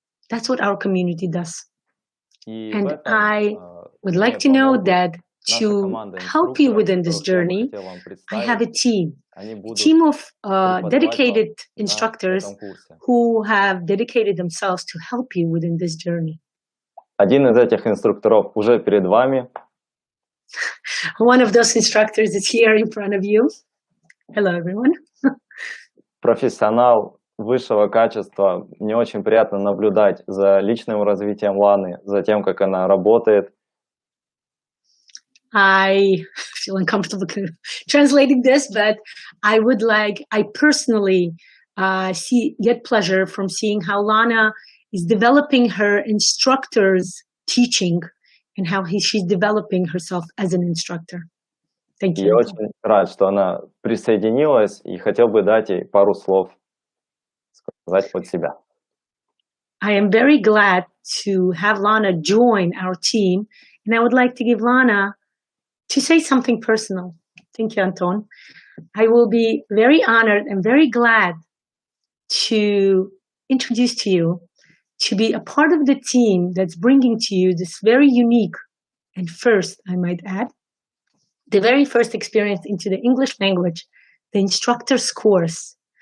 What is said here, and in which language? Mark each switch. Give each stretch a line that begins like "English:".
English: That's what our community does. And I would like to know that to help you within this journey, I have a team of dedicated instructors who have dedicated themselves to help you within this journey.
Russian: Один из этих инструкторов уже перед вами.
English: One of those instructors is here in front of you. Hello, everyone.
Russian: Профессионал высшего качества. Мне очень приятно наблюдать за личным развитием Ланы, за тем, как она работает.
English: I feel uncomfortable translating this, but I personally get pleasure from seeing how Lana is developing her instructor's teaching and how she's developing herself as an instructor. Thank you.
Russian: Я очень рад, что она присоединилась, и хотел бы дать ей пару слов сказать от себя.
English: I am very glad to have Lana join our team, and I would like to give Lana to say something personal. Thank you, Anton. I will be very honored and very glad to introduce to you to be a part of the team that's bringing to you this very unique and first, I might add, the very first experience into the English language, the instructor's course.